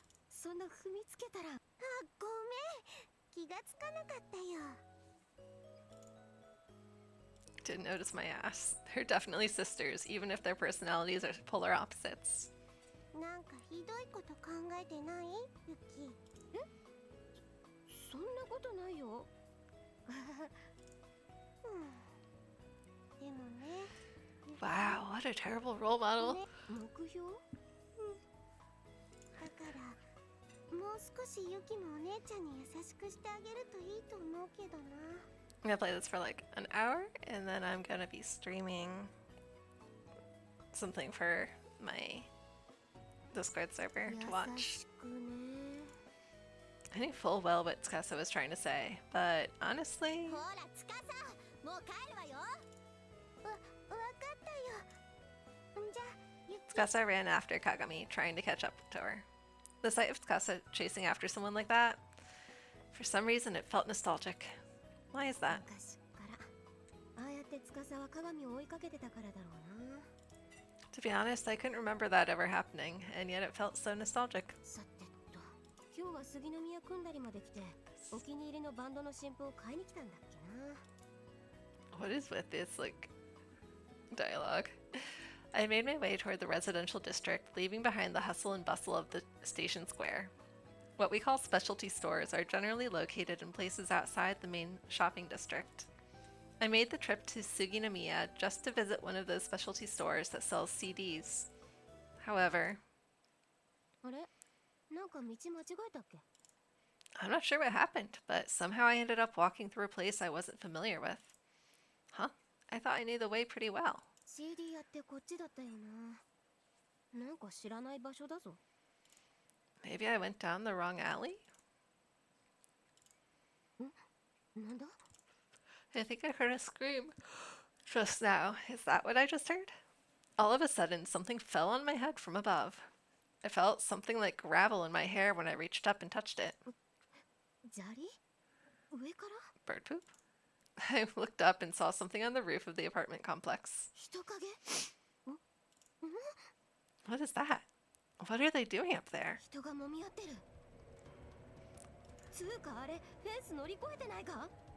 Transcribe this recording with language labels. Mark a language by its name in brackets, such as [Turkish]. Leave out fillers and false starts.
[Japanese] そんな踏みつけたら。あ、ごめん。気がつかなかったよ。 [English] Didn't notice my ass. They're definitely sisters, even if their personalities are polar opposites. [Japanese] なんかひどいこと考えてない？ユキ。そんなことないよ。でもね。 [English] Wow, what a terrible role model. [Japanese] 目標？だからもう少しユキもお姉ちゃんに優しくしてあげるといいと思うけどな。 [English] I'm gonna play this for like an hour, and then I'm gonna be streaming something for my Discord server to [Japanese] 優 [English] watch. [Japanese] しくね。 [English] I knew full well what Tsukasa was trying to say, but honestly, [Japanese] ほら司もう帰るわよ。わかったよ。じゃあゆき [English] Tsukasa ran after Kagami, trying to catch up to her. The sight of Tsukasa chasing after someone like that, for some reason it felt nostalgic. Why is that? [Japanese] 昔からああやって司は鏡を追いかけてたからだろうな。 [English] To be honest, I couldn't remember that ever happening, and yet it felt so nostalgic. [Japanese] さてと今日は杉宮組んだりまで来てお気に入りのバンドの新譜を買いに来たんだっけな。 [English] What is with this, like, dialogue? I made my way toward the residential district, leaving behind the hustle and bustle of the station square. What we call specialty stores are generally located in places outside the main shopping district. I made the trip to Suginomiya just to visit one of those specialty stores that sells CDs. However, [Japanese] あれなんか道間違えたっけ？ [English] I'm not sure what happened, but somehow I ended up walking through a place I wasn't familiar with. Huh? I thought I knew the way pretty well. [Japanese] CD やってこっちだったよな。なんか知らない場所だぞ。 [English] Maybe I went down the wrong alley? [Japanese] なんだ？ [English] I think I heard a scream just now. Is that what I just heard? All of a sudden, something fell on my head from above. I felt something like gravel in my hair when I reached up and touched it. [Japanese] 砂利？上から？ [English] Bird poop? I looked up and saw something on the roof of the apartment complex. [Japanese] 人影？ [English] What is that? What are they doing up there? [Japanese] 人が揉み合ってる。つうかあれフェンス乗り越えてないか？